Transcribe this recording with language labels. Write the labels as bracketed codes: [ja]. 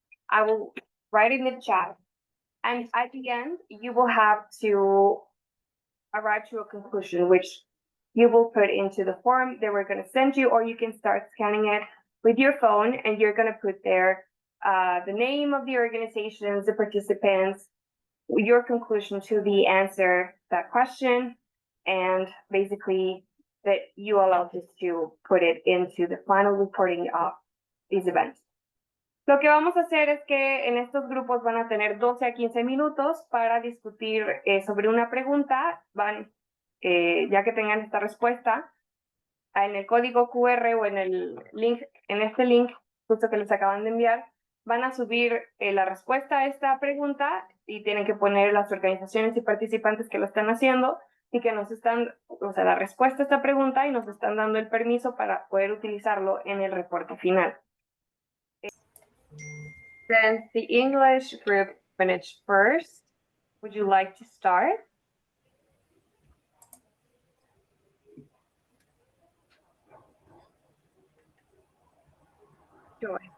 [en] I will write in the chat, and at the end, you will have to arrive to a conclusion, which you will put into the form that we're going to send you, or you can start scanning it with your phone, and you're going to put there the name of the organizations, the participants, your conclusion to the answer that question, and basically that you allow us to put it into the final reporting of these events. [es] Lo que vamos a hacer es que en estos grupos van a tener 12 a 15 minutos para discutir sobre una pregunta. Ya que tengan esta respuesta, en el código QR o en el link, en este link justo que les acaban de enviar, van a subir la respuesta a esta pregunta y tienen que poner las organizaciones y participantes que lo están haciendo y que nos están, o sea, la respuesta a esta pregunta y nos están dando el permiso para poder utilizarlo en el reporte final. [en] Then the English group finished first. Would you like to start? Joy.